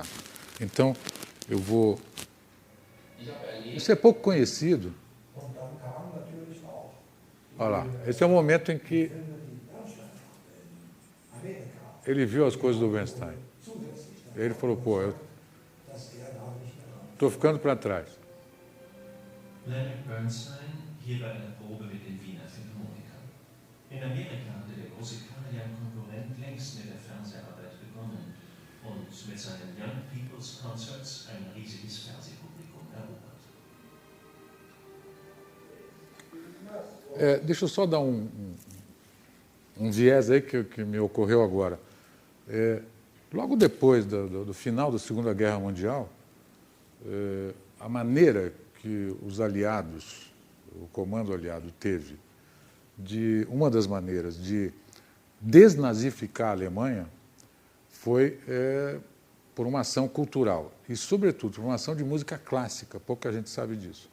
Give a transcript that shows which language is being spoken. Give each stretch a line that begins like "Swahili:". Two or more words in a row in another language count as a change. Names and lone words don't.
Portuguese: Então, eu vou... Isso é pouco conhecido. Olha lá, esse é o momento em que ele viu as coisas do Bernstein. Ele falou, pô, eu estou ficando para trás.
German: Leonard Bernstein hier bei einer Probe mit den Wiener Philharmonikern. In Amerika hatte der große Karajan-Konkurrent längst mit der Fernseharbeit begonnen und mit seinen Young People's Concerts ein riesiges Fernsehpublikum erobert.
Portuguese: Deixa eu só dar um viés aí que me ocorreu agora. Logo depois do final da Segunda Guerra Mundial, a maneira que os aliados, o comando aliado teve, uma das maneiras de desnazificar a Alemanha foi por uma ação cultural e, sobretudo, por uma ação de música clássica, pouca gente sabe disso.